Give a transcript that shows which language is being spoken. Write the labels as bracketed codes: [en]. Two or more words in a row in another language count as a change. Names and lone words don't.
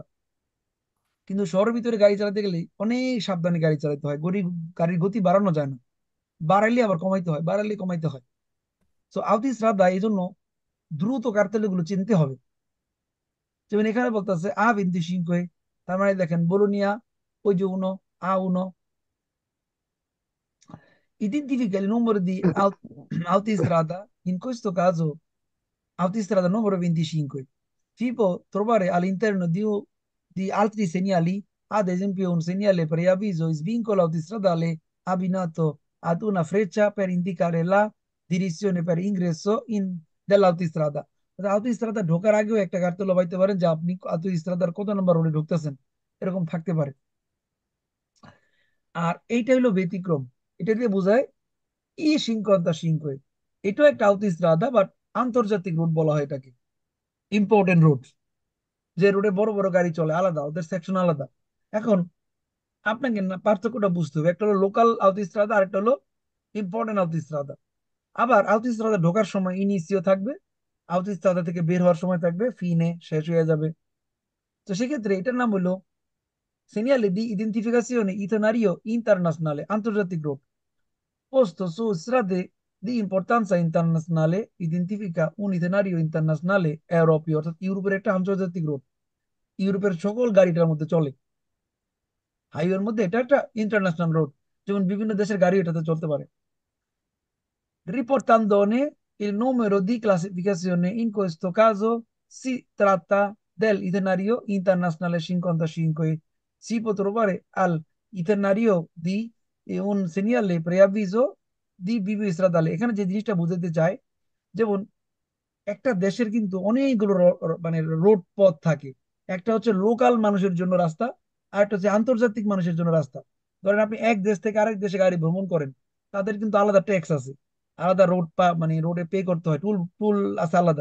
[bn] কিন্তু শহরের ভিতরে গাড়ি চালাতে গেলে অনেক সাবধানে গাড়ি চালাতে হয়, গাড়ির গতি বাড়ানো যায় না, বাড়াইলে আবার কমাইতে হয়, বাড়াইলে কমাইতে হয়। তো আউতি শ্রাদ্ধা এই জন্য দ্রুত কার্তেলগুলো চিনতে হবে। যেমন এখানে বলতেছে আ 25, তার মানে দেখেন বোলোনিয়া, ওই যে উনো, আ উনো, [it] identifica il numero di autostrada, in questo caso autostrada numero 25. Si può trovare all'interno di altri segnali, ad esempio un segnale preavviso svincolo autostradale abbinato ad una freccia per indicare la direzione per ingresso in dell'autostrada। [bn] আউটোস্ট্রাদা ঢোকার আগেও একটা কার্তে লবাইতে পারেন যে আপনি আউটোস্ট্রাদার কত নম্বর রোডে ঢুকতেছেন, এরকম থাকতে পারে। আর এইটা হলো ব্যতিক্রম, এটা দিয়ে বোঝায় [it] E cinquanta cinque. [bn] এটাও একটা আউটোস্ট্রাদা, বাট আন্তর্জাতিক রুট বলা হয় এটাকে, ইম্পর্টেন্ট রুট, যে রোডে বড় বড় গাড়ি চলে, আলাদা, ওদের সেকশন আলাদা। এখন আপনাকে না পার্থক্যটা বুঝতে হবে, একটা হলো লোকাল আউটোস্ট্রাদা আর একটা হলো ইম্পর্টেন্ট আউটোস্ট্রাদা। আবার আউটোস্ট্রাদা ঢোকার সময় ইনিসিও থাকবে, আউটোস্ট্রাদা থেকে বের হওয়ার সময় থাকবে ফিনে, শেষ হয়ে যাবে। তো সেক্ষেত্রে এটার নাম হলো [it] segnale di identificazione itinerario internazionale, [bn] আন্তর্জাতিক রোড। [it] posto su strade di importanza internazionale identifica un itinerario internazionale europeo, [bn] অর্থাৎ ইউরোপের একটা আন্তর্জাতিক রোড, ইউরোপের সকল গাড়িটার মধ্যে চলে। হাইওয়ের মধ্যে এটা একটা ইন্টারন্যাশনাল রোড, যেমন বিভিন্ন দেশের গাড়ি এটাতে চলতে পারে। [it] Riportandone il numero di classificazione, in questo caso si tratta dell'itinerario internazionale 55. Si può trovare all'itinerario di un segnale preavviso di bivio stradale। [bn] এখানে যে জিনিসটা বুঝাতে চায়, যেমন একটা দেশের কিন্তু অনেকগুলো মানে রোড পথ থাকে। একটা হচ্ছে লোকাল মানুষের জন্য রাস্তা, আর একটা হচ্ছে আন্তর্জাতিক মানুষের জন্য রাস্তা। ধরেন আপনি এক দেশ থেকে আরেক দেশে গাড়ি ভ্রমণ করেন, তাদের কিন্তু আলাদা ট্যাক্স আছে, আলাদা রোড মানে রোডে পে করতে হয়, টুল টুল আছে আলাদা।